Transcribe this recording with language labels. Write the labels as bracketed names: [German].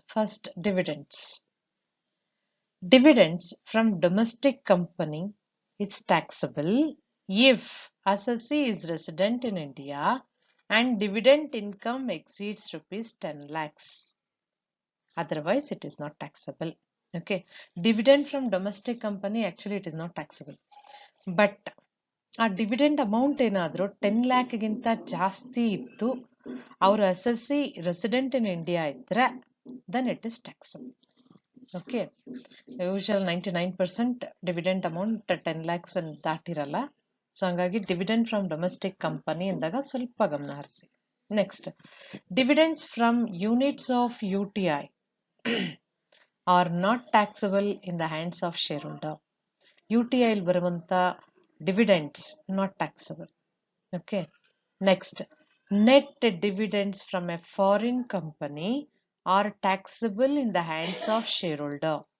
[English] First, dividends. Dividends from domestic company is taxable if assessee is resident in India and dividend income exceeds rupees 10 lakhs. Otherwise, it is not taxable. Okay. Dividend from domestic company, actually it is not taxable. [Kannada] But ಆ dividend amount ಏನಾದರೂ 10 ಲ್ಯಾಕ್ಗಿಂತ ಜಾಸ್ತಿ ಇತ್ತು ಅವ್ರ [English] assessee resident in India [Kannada] ಇದ್ರೆ [English] Then it is taxable. [Kannada] Okay, usual 99% dividend amount 10 lakhs ದಾಟಿರಲ್ಲ. So ಹಂಗಾಗಿ dividend from domestic company ಅಂದಾಗ ಸ್ವಲ್ಪ ಗಮನ ಹರಿಸಿ. [English] Next, dividends from units of UTI are not taxable in the hands of shareholder. UTI [Kannada] il baruvanta [English] dividends not taxable. Okay. Next, net dividends from a foreign company are taxable in the hands of shareholder.